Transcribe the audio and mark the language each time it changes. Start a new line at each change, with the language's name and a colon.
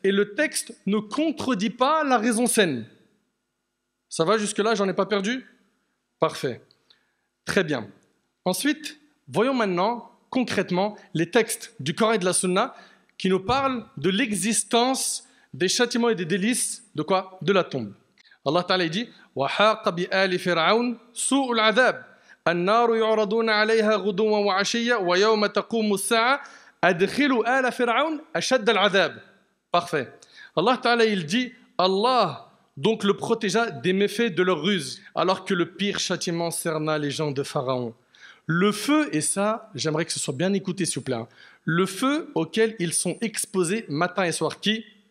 French: Et le texte ne contredit pas la raison saine. Ça va jusque-là? J'en ai pas perdu? Parfait. Très bien. Ensuite, voyons maintenant, concrètement, les textes du Coran et de la Sunna qui nous parlent de l'existence des châtiments et des délices de quoi? De la tombe.
Arabic: Allah Ta'ala dit وَحَاقَ بِآلِ فِرْعَوْنَ سُوءُ الْعَذَابِ النَّارُ يُعْرَضُونَ عَلَيْهَا غُدُوًّا وَعَشِيًّا وَيَوْمَ تَقُومُ السَّاعَةُ أَدْخِلُوا آلَ فِرْعَوْنَ أَشَدَّ الْعَذَابِ.
French: Parfait. Allah Ta'ala, il dit, Allah donc le protégea des méfaits de leur ruse, alors que le pire châtiment cerna les gens de Pharaon. Le feu, et ça, j'aimerais que ce soit bien écouté, s'il vous plaît, hein. Le feu auquel ils sont exposés matin et soir. Qui?